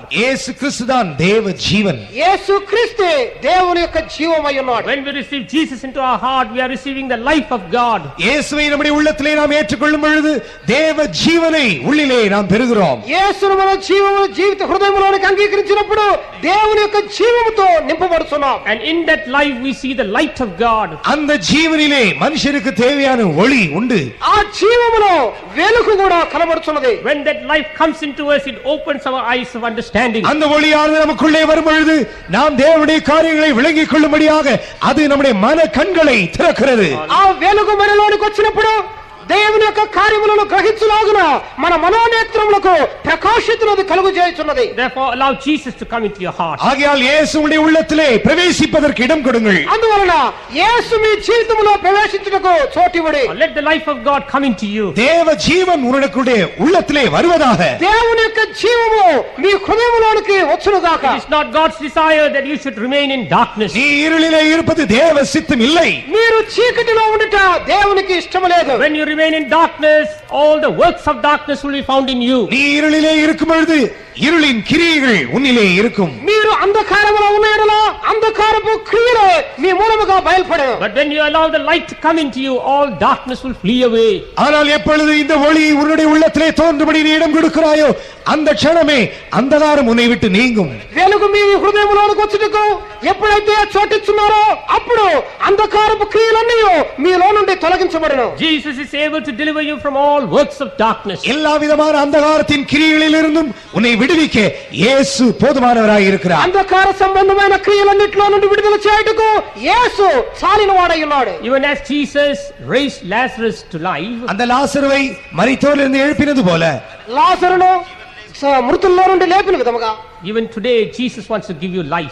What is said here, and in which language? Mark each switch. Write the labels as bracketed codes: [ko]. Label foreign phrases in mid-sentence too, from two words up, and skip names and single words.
[ta] இயேசு கிறிஸ்துதான் தேவ ஜீவன். [te] యేసు క్రీస్తే దేవుని యొక్క జీవమై ఉన్నాడు. [en] When we receive Jesus into our heart, we are receiving the life of God. [ta] இயேசுவை நம்முடைய உள்ளத்திலே நாம் ஏற்றுக்கொள்ளும் பொழுது தேவ ஜீவனை உள்ளிலே நாம் பெறுகிறோம். [te] యేసును మన జీవిత హృదయములోనికి అంగీకరించినప్పుడు దేవుని యొక్క జీవముతో నింపబడుతున్నాం. [en] And in that life we see the light of God. [ta] அந்த ஜீவனிலே மனுஷனுக்கு தேவையான ஒளி உண்டு. [te] ఆ జీవములో వెలుగు కూడా కనబడుతున్నది. [en] When that life comes into us, it opens our eyes of understanding. [ta] அந்த ஒளியானது நமக்குள்ளே வரும் பொழுது நாம் தேவனுடைய காரியங்களை விளங்கிக் கொள்ளும்படியாக அது நம்முடைய மன கண்களை திறக்கிறது. [te] ఆ వెలుగు మనలోనికి వచ్చినప్పుడు దేవుని యొక్క కార్యములను గ్రహించులాగున మన మనోనేత్రములకు ప్రకాశితున్నది కలుగజేయుచున్నది. [en] Therefore allow Jesus to come into your heart. [ta] ஆகையால் இயேசுவுடைய உள்ளத்திலே பிரவேசிப்பதற்கு இடம் கொடுங்கள். [te] అందువలన యేసు మీ జీవితములో ప్రవేశించుటకు చోటివ్వండి. [en] Let the life of God come into you. [ta] தேவ ஜீவன் உன்னுடைய உள்ளத்திலே வருவதாக. [te] దేవుని యొక్క జీవము మీ హృదయములోనికి వచ్చునుగాక. [en] It is not God's desire that you should remain in darkness. [ta] நீ இருளிலே இருப்பது தேவ சித்தம் இல்லை. [te] మీరు చీకటిలో ఉండుట దేవునికి ఇష్టము లేదు. [en] When you remain in darkness, all the works of darkness will be found in you. [ta] நீ இருளிலே இருக்கும் பொழுது இருளின் கிரியைகள் உன்னிலே இருக்கும். [te] మీరు అంధకారములో ఉన్న యెడల అంధకారపు క్రియలు మీ మూలముగా బయలుపడెను. [en] But when you allow the light to come into you, all darkness will flee away. [ta] ஆனால் எப்பொழுது இந்த ஒளி உன்னுடைய உள்ளத்திலே தோன்றும்படி நீ இடம் கொடுக்கிறாயோ அந்த [te] క్షణమే అంధకారం [ta] உன்னை விட்டு நீங்கும். [te] వెలుగు మీ హృదయములోనికి వచ్చుటకు ఎప్పుడైతే చోటిచ్చున్నారో అప్పుడు అంధకారపు క్రియలన్నీ మీలో నుండి తొలగించబడును. [en] Jesus is able to deliver you from all works of darkness. [ta] எல்லா விதமான அந்தகாரத்தின் கிரியைகளிலிருந்தும் உன்னை விடுவிக்க இயேசு போதுமானவராய் இருக்கிறார். [te] అంధకార సంబంధమైన క్రియలన్నిటిలో నుండి విడుదల చేయుటకు యేసు చాలినవాడై ఉన్నాడు. [en] Even as Jesus raised Lazarus to life, [ta] அந்த லாசருவை மரித்தோரிலிருந்து எழுப்பினது போல [te] లాజరును మృతుల్లో నుండి లేపిన విధముగా [en] even today Jesus wants to give you life.